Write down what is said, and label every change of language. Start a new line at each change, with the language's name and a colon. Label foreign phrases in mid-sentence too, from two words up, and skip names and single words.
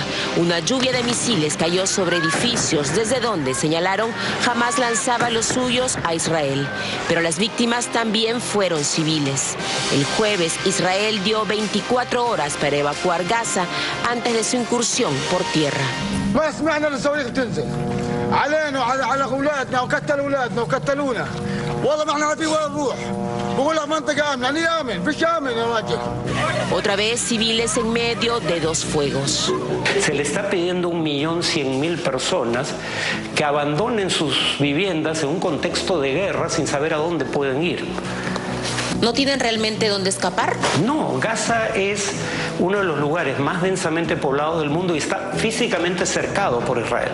Spanish: Una lluvia de misiles cayó sobre edificios desde donde, señalaron, Hamás lanzaba los suyos a Israel. Pero las víctimas también fueron civiles. El jueves Israel dio 24 horas para evacuar Gaza antes de su incursión por tierra.
Arabic: علينا وعلى اولادنا وقتلوا اولادنا وقتلونا والله ما احنا عارفين وين نروح بقول لك منطقه امنه ni امن فيش امن يا راجل.
Spanish: Otra vez civiles en medio de dos fuegos. Se le está pidiendo 1.100.000 personas que abandonen sus viviendas en un contexto de guerra sin saber a dónde pueden ir. ¿No tienen realmente dónde escapar? No, Gaza es uno de los lugares más densamente poblados del mundo y está físicamente cercado por Israel.